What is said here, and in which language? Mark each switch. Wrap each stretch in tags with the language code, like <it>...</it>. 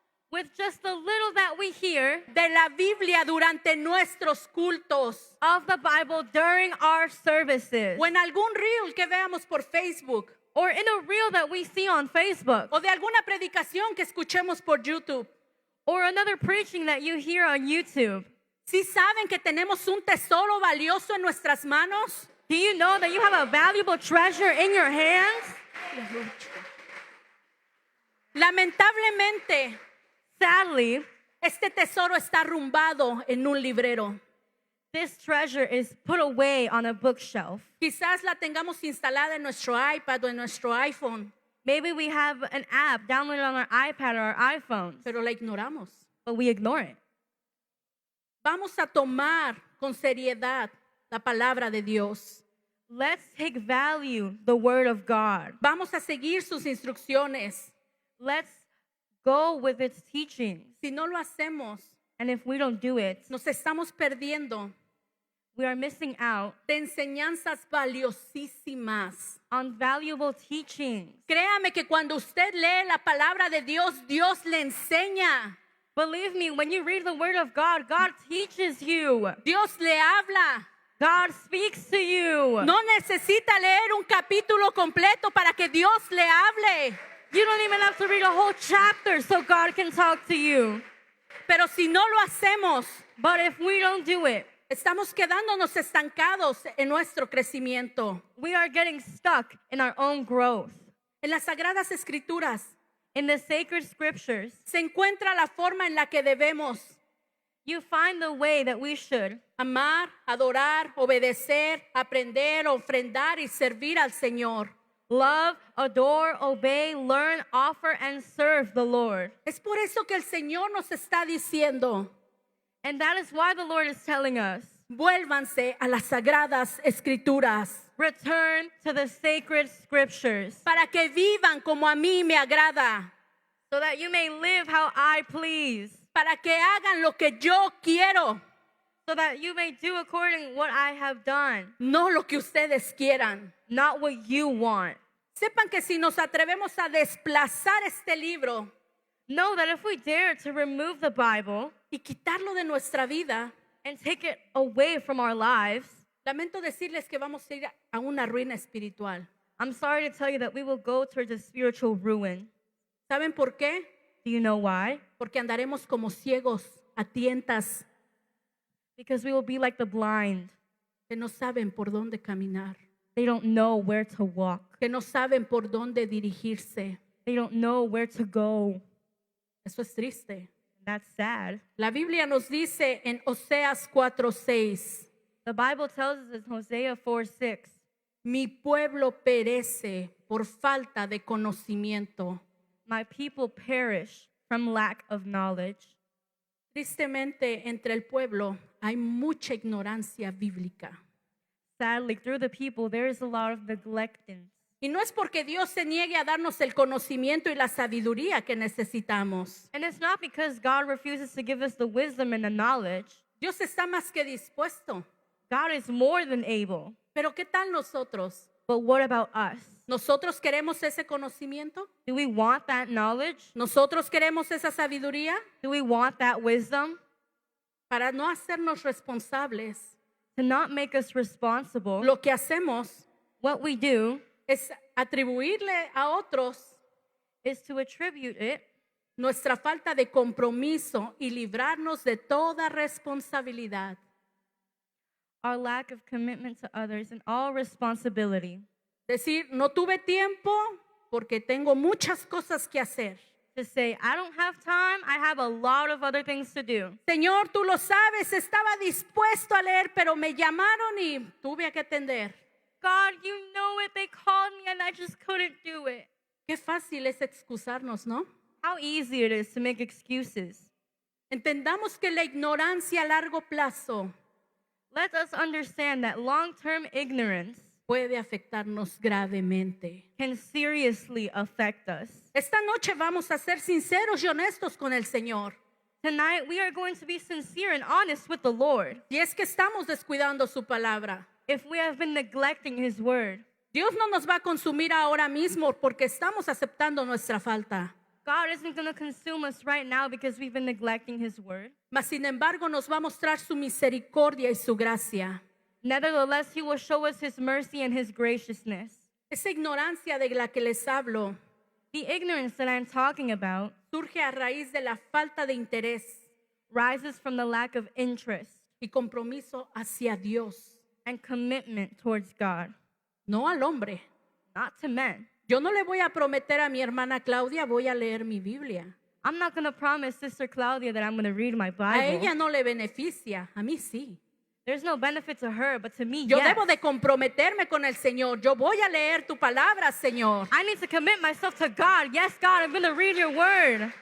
<en>with just the little that we hear</en> <es>de la Biblia durante nuestros cultos</es> <en>of the Bible during our services</en> <es>o en algún reel que veamos por Facebook</es> <en>or in a reel that we see on Facebook</en> <es>o de alguna predicación que escuchemos por YouTube.</es> <en>or another preaching that you hear on YouTube.</en> <es>¿Sí saben que tenemos un tesoro valioso en nuestras manos?</es> <en>Do you know that you have a valuable treasure in your hands?</en> <es>Lamentablemente,</es> <en>Sadly,</en> <es>este tesoro está arrumbado en un librero.</es> <en>this treasure is put away on a bookshelf.</en> <es>Quizás la tengamos instalada en nuestro iPad o en nuestro iPhone,</es> <en>Maybe we have an app downloaded on our iPad or our iPhones,</en> <es>pero la ignoramos.</es> <en>but we ignore it.</en> <es>Vamos a tomar con seriedad la palabra de Dios.</es> <en>Let's take value the word of God.</en> <es>Vamos a seguir sus instrucciones.</es> <en>Let's go with its teachings.</en> <es>Si no lo hacemos,</es> <en>And if we don't do it,</en> <es>nos estamos perdiendo</es> <en>we are missing out</en> <es>de enseñanzas valiosísimas.</es> <en>on valuable teachings.</en> <es>Créame que cuando usted lee la palabra de Dios, Dios le enseña.</es> <en>Believe me, when you read the word of God, God teaches you.</en> <es>Dios le habla.</es> <en>God speaks to you.</en> <es>No necesita leer un capítulo completo para que Dios le hable.</es> <en>You don't even have to read a whole chapter so God can talk to you.</en> <es>Pero si no lo hacemos,</es> <en>But if we don't do it,</en> <es>estamos quedándonos estancados en nuestro crecimiento.</es> <en>we are getting stuck in our own growth.</en> <es>En las Sagradas Escrituras</es> <en>In the sacred scriptures,</en> <es>se encuentra la forma en la que debemos</es> <en>you find the way that we should</en> <es>amar, adorar, obedecer, aprender, ofrendar y servir al Señor.</es> <en>love, adore, obey, learn, offer, and serve the Lord.</en> <es>Es por eso que el Señor nos está diciendo,</es> <en>And that is why the Lord is telling us,</en> <es>vuélvanse a las Sagradas Escrituras</es> <en>return to the sacred scriptures</en> <es>para que vivan como a mí me agrada,</es> <en>so that you may live how I please,</en> <es>para que hagan lo que yo quiero,</es> <en>so that you may do according what I have done,</en> <es>no lo que ustedes quieran.</es> <en>not what you want.</en> <es>Sepan que si nos atrevemos a desplazar este libro</es> <en>Know that if we dare to remove the Bible</en> <es>y quitarlo de nuestra vida,</es> <en>and take it away from our lives,</en> <es>lamento decirles que vamos a ir a una ruina espiritual.</es> <en>I'm sorry to tell you that we will go towards a spiritual ruin.</en> <es>¿Saben por qué?</es> <en>Do you know why?</en> <es>Porque andaremos como ciegos a tientas</es> <en>Because we will be like the blind.</en> <es>que no saben por dónde caminar,</es> <en>They don't know where to walk.</en> <es>que no saben por dónde dirigirse.</es> <en>They don't know where to go.</en> <es>Eso es triste.</es> <en>That's sad.</en> <es>La Biblia nos dice en Oseas 4:6,</es> <en>The Bible tells us in Hosea 4:6,</en> <es>mi pueblo perece por falta de conocimiento.</es> <en>my people perish from lack of knowledge.</en> <es>Tristemente, entre el pueblo hay mucha ignorancia bíblica.</es> <en>Sadly, through the people, there is a lot of neglectance.</en> <es>Y no es porque Dios se niegue a darnos el conocimiento y la sabiduría que necesitamos.</es> <en>And it's not because God refuses to give us the wisdom and the knowledge.</en> <es>Dios está más que dispuesto.</es> <en>God is more than able.</en> <es>Pero ¿qué tal nosotros?</es> <en>But what about us?</en> <es>¿Nosotros queremos ese conocimiento?</es> <en>Do we want that knowledge?</en> <es>¿Nosotros queremos esa sabiduría?</es> <en>Do we want that wisdom?</en> <es>Para no hacernos responsables,</es> <en>To not make us responsible,</en> <es>lo que hacemos</es> <en>what we do</en> <es>es atribuirle a otros</es> <en>is to attribute it,</en> <es>nuestra falta de compromiso y librarnos de toda responsabilidad.</es> <en>our lack of commitment to others, and all responsibility.</en> <es>Decir, no tuve tiempo porque tengo muchas cosas que hacer.</es> <en>To say, I don't have time, I have a lot of other things to do.</en> <es>Señor, tú lo sabes, estaba dispuesto a leer, pero me llamaron y tuve que atender.</es> <en>God, you know it, they called me and I just couldn't do it.</en> <es>Qué fácil es excusarnos, ¿no?</es> <en>How easy it is to make excuses.</en> <es>Entendamos que la ignorancia a largo plazo</es> <en>Let us understand that long-term ignorance</en> <es>puede afectarnos gravemente.</es> <en>can seriously affect us.</en> <es>Esta noche vamos a ser sinceros y honestos con el Señor.</es> <en>Tonight, we are going to be sincere and honest with the Lord.</en> <es>Y es que estamos descuidando su palabra.</es> <en>If we have been neglecting His word,</en> <es>Dios no nos va a consumir ahora mismo porque estamos aceptando nuestra falta.</es> <en>God isn't going to consume us right now because we've been neglecting His word.</en> <es>Mas sin embargo nos va a mostrar su misericordia y su gracia.</es> <en>Nevertheless, He will show us His mercy and His graciousness.</en> <es>Esa ignorancia de la que les hablo</es> <en>The ignorance that I'm talking about</en> <es>surge a raíz de la falta de interés</es> <en>rises from the lack of interest</en> <es>y compromiso hacia Dios,</es> <en>and commitment towards God,</en> <es>no al hombre.</es> <en>not to men.</en> <es>Yo no le voy a prometer a mi hermana Claudia, voy a leer mi Biblia.</es> <en>I'm not going to promise Sister Claudia that I'm going to read my</en> <es>A</es> <en>Bible.</en> <es>ella no le beneficia, a mí sí.</es> <en>There's no benefit to her, but to me,</en> <es>Yo</es> <en>yes.</en> <es>debo de comprometerme con el Señor. Yo voy a leer tu palabra, Señor,</es> <en>I need to commit myself to God. Yes, God, I'm going to read your word</en>